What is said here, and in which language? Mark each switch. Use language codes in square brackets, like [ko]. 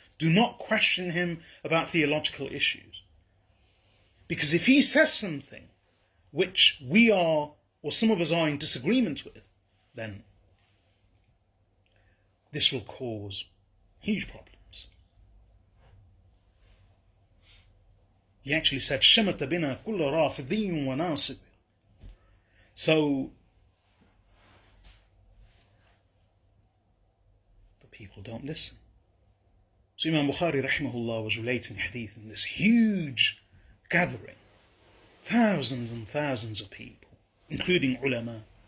[en] Do not question him about theological issues. Because if he says something which we are, or some of us are in disagreement with, then this will cause huge problems. He actually said, [ar] شَمَتَ بِنَا كُلَّ رَافِضِيٌّ وَنَاصِبٍ. [en] So, the people don't listen. So Imam Bukhari rahimahullah was relating hadith in this huge gathering, thousands and thousands of people, including ulama.